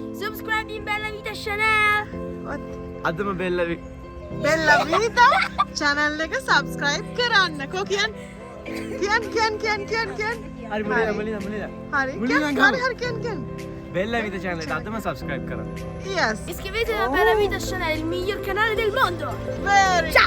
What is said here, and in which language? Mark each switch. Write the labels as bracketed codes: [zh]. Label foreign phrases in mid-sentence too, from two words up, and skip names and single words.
[en] Subscribe in Bella Vita Chanel. [si] අදම බෙල්ලවි Bella Vita channel එක subscribe කරන්න. කො කියන්න. කියන්න. හරි මුලින්ම හරි. මුලින්ම හරි කියන්න. බෙල්ල විත channel එක අදම subscribe කරන්න [en] Yes. [it] Iscrivetevi a Bella Vita Chanel, il miglior canale del mondo. [en] Very [it] Ciao.